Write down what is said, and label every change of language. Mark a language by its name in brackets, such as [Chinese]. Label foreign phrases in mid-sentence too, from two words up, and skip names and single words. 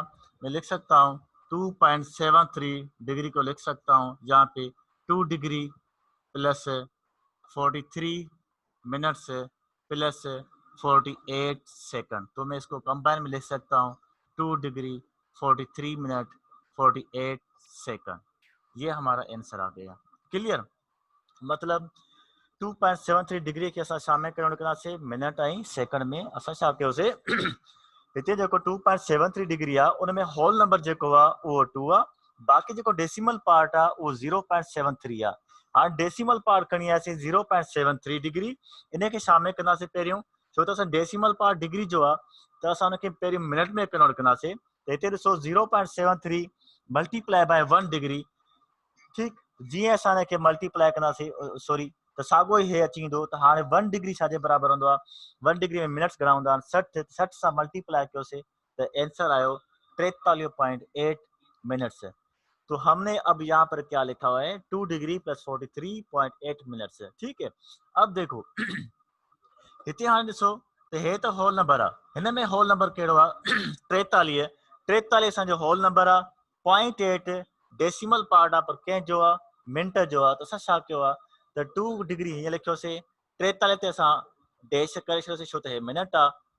[Hindi] मैं लिख सकता हूँ 2.73 डिग्री को लिख सकता हूँ यहाँ पे 2 डिग्री प्लस 43 मिनट्स प्लस 48 सेकंड। तो मैं इसको कंबाइन में लिख सकता हूँ 2 डिग्री 43 मिनट 48 सेकंड। ये हमारा आंसर आ गया। [Sindhi] क्लियर? मतलब 2.73 डिग्री के असां शामिल करण से मिनट आई सेकंड में असां छा कयोसीं हिते जेको 2.73 डिग्री आहे उन में [English] whole number [Sindhi] जेको आहे उहो 2 आहे, बाक़ी जेको [English] decimal part [Sindhi] आहे उहो 0.73 आहे। हाणे [English] decimal part [Sindhi] खणी आयासीं 0.73 डिग्री, इन खे शामिल कंदासीं पहिरियों, छो त असां [English] decimal part [Sindhi] डिग्री जो आहे त असां उनखे पहिरियों मिनट में कन्वर्ट कंदासीं। त हिते ॾिसो 0.73 [English] multiply by [Sindhi] 1 डिग्री। ठीक, जीअं असां हिनखे मल्टीप्लाई कंदासीं सॉरी त साॻियो ई हे अची वेंदो। त हाणे 1 डिग्री छाजे बराबरि हूंदो आहे? 1 डिग्री में मिनट्स घणा हूंदा आहिनि? 60 सां मल्टीप्लाई कयोसीं त आंसर आयो 43.8 मिनट्स। [Hindi] तो हमने अब यहाँ पर क्या लिखा हुआ है 2 डिग्री प्लस 43.8 मिनट्स। ठीक है। अब देखो [Sindhi] हिते हाणे ॾिसो त हे त [English] whole number [Sindhi] आहे, हिन में [English] whole number [Sindhi] कहिड़ो आहे 43। 43 असांजो [English] whole number [Sindhi] आहे, 0.8 [English] decimal part [Sindhi] आहे पर कंहिं जो आहे मिंट जो आहे। त असां छा कयो आहे त 2 डिग्री हीअं लिखियोसीं, 43 ते असां डैश करे छॾियोसीं छो त हे मिनट आहे।